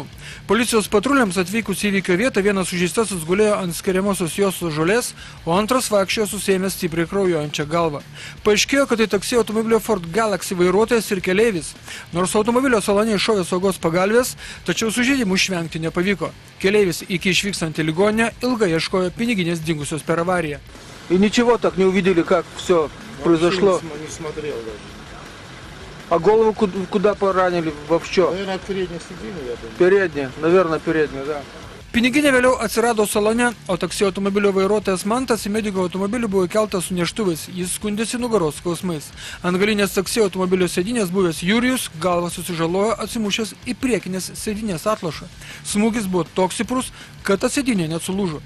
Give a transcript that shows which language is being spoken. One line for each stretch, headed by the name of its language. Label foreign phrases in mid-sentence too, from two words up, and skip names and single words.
Lithuanian: Policijos patruliams atvykus į įvykio vietą vienas sužeistasis gulėjo ant skiriamosios juostos žolės, o antras vaikščiojo susiėmęs stipriai kraujuojančią galvą. Paaiškėjo, kad tai taksi automobilio Ford Galaxy vairuotojas ir keleivis. Nors automobilio salone iššovė saugos pagalvės, tačiau sužeidimų išvengti nepavyko. Keleivis iki išvykstant į ligoninę ilgai ieškojo piniginės dingusios per avariją.
Russian: И ничего так не увидели, как все произошло. Не смотрел даже. А голову куда поранили вообще? Наверное, переднее сиденье, я думаю. Переднее, наверное, переднее, да.
Lithuanian: Piniginė vėliau atsirado salone, o taksi automobilio vairuotojas Mantas į mediko automobilį buvo įkeltas su neštuvais. Jis skundėsi nugaros skausmais. Ant galinės taksi automobilio sėdinės buvęs Jurijus galvą susižalojo atsimušęs į priekinės sėdinės atlošą. Smūgis buvo toks stiprus, kad ta sėdinė net sulūžo.